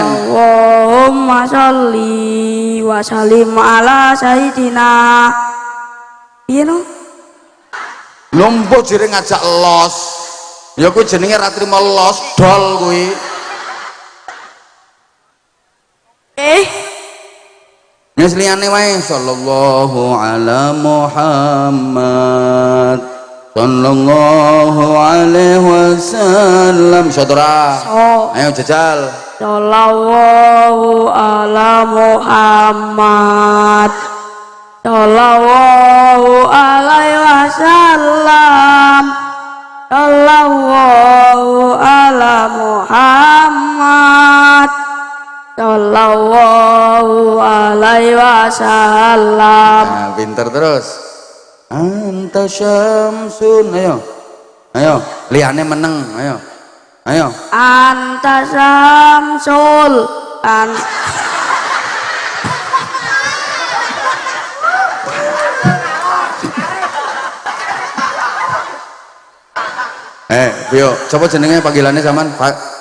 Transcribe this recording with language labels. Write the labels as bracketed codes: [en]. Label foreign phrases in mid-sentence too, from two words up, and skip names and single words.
[ar] اللهم صل و سلم على سيدنا. [jv] Piye no? Lompo jere ngajak los. Ya kuwi jenenge ra trimo los dol kuwi. Wis liyane wae [ar] صلى الله على محمد صلى الله عليه وسلم. [jv] Saudara. So, Ayo jajal. [ar] صلى الله على محمد صلى الله عليه وسلم. صلى الله على محمد. صلى الله عليه وسلم. [jv] Nah, pinter terus. [ar] أنت شمس. [jv] Ayo, liane meneng. Ayo. [ar] أنت شمس. [jv] Bio, coba jenenge panggilannya zaman Pak